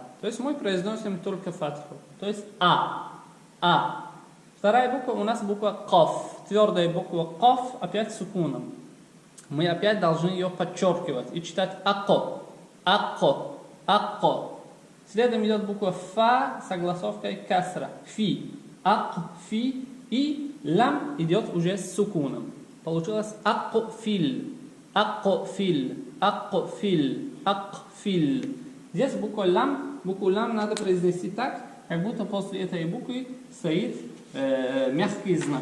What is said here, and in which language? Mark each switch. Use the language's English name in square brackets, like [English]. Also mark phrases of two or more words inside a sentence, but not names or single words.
[Russian] То есть мы произносим только фатху. То есть а. А. Вторая буква у нас буква каф. Твердая буква каф опять с сукуном. Мы опять должны ее подчеркивать и читать ако. [Arabic] أَقْ. أَقْ. [Russian] Следом идет буква фа с согласовкой касра. [Arabic] فِ. أَقْ. فِ. [Russian] И лам идет уже с сукуном. Получилось акофиль. [Arabic] أَقْفِلْ. أَقْفِلْ. أَقْفِلْ. [Russian] Здесь букву лам надо произнести так, как будто после этой буквы стоит мягкий знак.